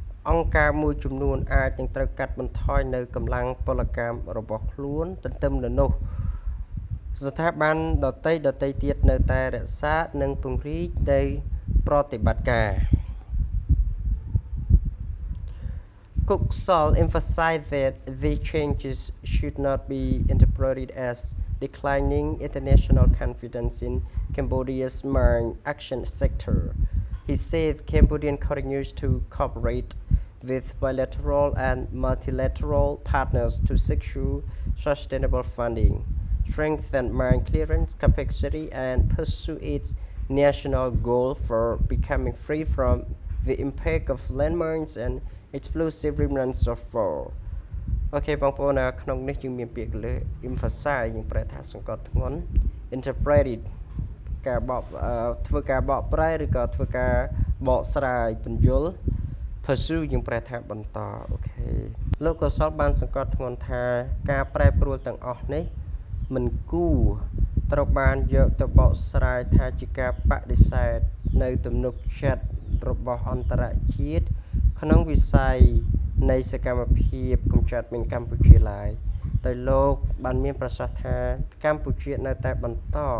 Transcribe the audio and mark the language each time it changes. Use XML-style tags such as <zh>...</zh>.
<km>អង្គការមួយចំនួនអាចនឹងត្រូវកាត់បន្ថយនៅកម្លាំងពលកម្មរបស់ខ្លួនទន្ទឹមនឹងនោះស្ថាប័នដទៃទៀតនៅតែរក្សានិងពង្រីកនៃប្រតិបត្តិការ</km> <en>Kuksal emphasized that these changes should not be interpreted as declining international confidence in Cambodia's mine action sector. He said Cambodia continues to cooperate with bilateral and multilateral partners to secure sustainable funding, strengthen mine clearance capacity, and pursue its national goal for becoming free from the impact of landmines and explosive remnants of war.</en> <km>អូខេបងប្អូនក្នុងនេះយើងមានពាក្យលើ emphasize យើងប្រែថាសង្កត់ធ្ងន់ interpreted ការបកធ្វើការបកប្រែឬក៏ធ្វើការបកស្រាយពន្យល់ pursue យើងប្រែថាបន្តអូខេ លោកកុសលបានសង្កត់ធ្ងន់ថាការប្រែប្រួលទាំងអស់នេះមិនគួរត្រូវបានយកទៅបកស្រាយថាជាការបដិសេធនៅទំនុកចិត្តរបស់អន្តរជាតិក្នុងវិស័យនៃសកម្មភាពកម្ចាត់មីនកម្ពុជាឡើយដោយលោកបានមានប្រសាសន៍ថាកម្ពុជានៅតែបន្ត</km>